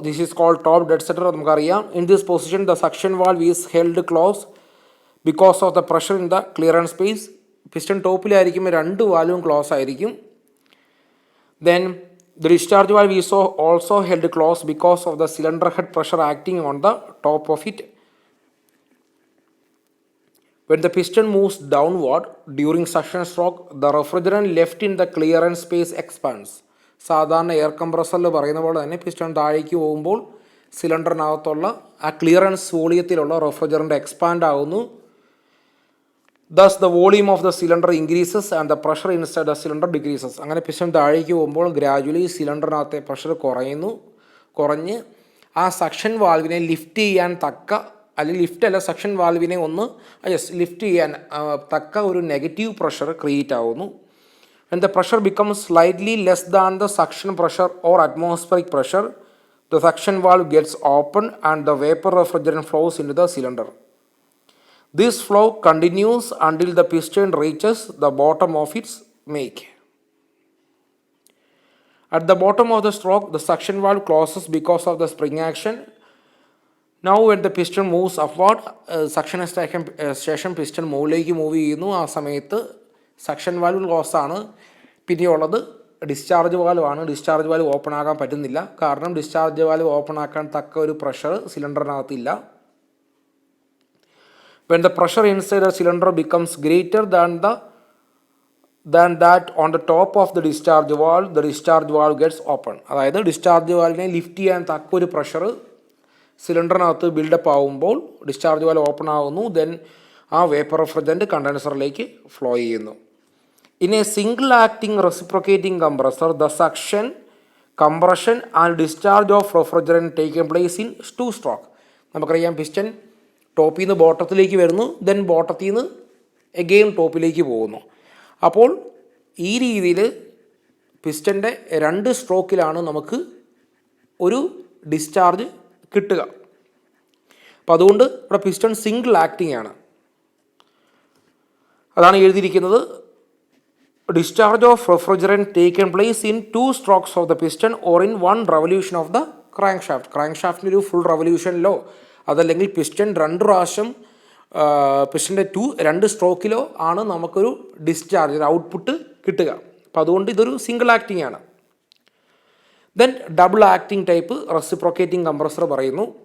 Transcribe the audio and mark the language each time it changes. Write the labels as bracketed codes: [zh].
[en] This is called top dead center. [ml] നമുക്കറിയാം. [en] In this position the suction valve is held close because of the pressure in the clearance space. [ml] Piston ടോപ്പിലായിരിക്കുമ്പോൾ രണ്ട് വാൽവും close ആയിരിക്കും. [en] Then the discharge valve is also held close because of the cylinder head pressure acting on the top of it. When the piston moves downward during suction stroke, the refrigerant left in the clearance space expands. [ml] സാധാരണ air കംപ്രസറിൽ പറയുന്ന പോലെ തന്നെ piston താഴേക്ക് പോകുമ്പോൾ സിലിണ്ടറിനകത്തുള്ള ആ clearance വോളിയത്തിലുള്ള refrigerant expand ആകുന്നു. [en] Thus the volume of the cylinder increases and the pressure inside the cylinder decreases. [ml] അങ്ങനെ piston താഴേക്ക് പോകുമ്പോൾ ഗ്രാജുവലി സിലിണ്ടറിനകത്തെ പ്രഷർ കുറഞ്ഞ് ആ സക്ഷൻ വാൽവിനെ ലിഫ്റ്റ് ചെയ്യാൻ തക്ക, അല്ലെങ്കിൽ ലിഫ്റ്റ് അല്ല, സക്ഷൻ വാൽവിനെ ഒന്ന് ലിഫ്റ്റ് ചെയ്യാൻ തക്ക ഒരു നെഗറ്റീവ് പ്രഷർ ക്രിയേറ്റ് ആവുന്നു. [en] When the pressure becomes slightly less than the suction pressure or atmospheric pressure, the suction valve gets open and the vapor refrigerant flows into the cylinder. This flow continues until the piston reaches the bottom of its make. At the bottom of the stroke, the suction valve closes because of the spring action. Now when the piston moves upward, suction station piston [ml] മുകളിലേക്ക് move ചെയ്യുന്നു. ആ സമയത്ത് suction valve close ആണ്. പിന്നെയുള്ളത് discharge valve ആണ്. Discharge valve open ആക്കാൻ പറ്റുന്നില്ല, കാരണം ഡിസ്ചാർജ് വാൽവ് ഓപ്പൺ ആക്കാൻ തക്ക ഒരു pressure സിലിണ്ടറിനകത്തില്ല. [en] When the pressure inside the cylinder becomes greater than that on the top of the discharge valve gets open. [ml] അതായത് ഡിസ്ചാർജ് വാൽവിനെ ലിഫ്റ്റ് ചെയ്യാൻ തക്ക ഒരു പ്രഷർ സിലിണ്ടറിനകത്ത് ബിൽഡപ്പ് ആകുമ്പോൾ ഡിസ്ചാർജ് വാൽവ് ഓപ്പൺ ആകുന്നു. ദെൻ ആ വേപ്പർ റെഫ്രിജറൻ്റ് കണ്ടൻസറിലേക്ക് ഫ്ലോ ചെയ്യുന്നു. [en] In a single acting reciprocating compressor, the suction, compression and discharge of refrigerant taken place in two stroke. [ml] നമുക്കറിയാം, piston ടോപ്പിൽ നിന്ന് ബോട്ടത്തിലേക്ക് വരുന്നു, ദെൻ ബോട്ടത്തിൽ നിന്ന് എഗെയിൻ ടോപ്പിലേക്ക് പോകുന്നു. അപ്പോൾ ഈ രീതിയിൽ പിസ്റ്റൻ്റെ രണ്ട് സ്ട്രോക്കിലാണ് നമുക്ക് ഒരു ഡിസ്ചാർജ് കിട്ടുക. അപ്പോൾ അതുകൊണ്ട് ഇവിടെ പിസ്റ്റൺ സിംഗിൾ ആക്ടിങ് ആണ്. അതാണ് എഴുതിയിരിക്കുന്നത്. [en] Discharge of refrigerant taken place in two strokes of the piston or in one revolution of the crankshaft. [ml] ക്രാങ്ക്ഷാഫ്റ്റിൻ്റെ ഒരു ഫുൾ റെവല്യൂഷനിലോ അതല്ലെങ്കിൽ പിസ്റ്റൺ രണ്ട് പ്രാവശ്യം പിസ്റ്റൻ്റെ രണ്ട് സ്ട്രോക്കിലോ ആണ് നമുക്കൊരു ഡിസ്ചാർജ്, ഒരു ഔട്ട്പുട്ട് കിട്ടുക. അപ്പോൾ അതുകൊണ്ട് ഇതൊരു സിംഗിൾ ആക്ടിങ് ആണ്. Then double acting type reciprocating compressor പറയുന്നു.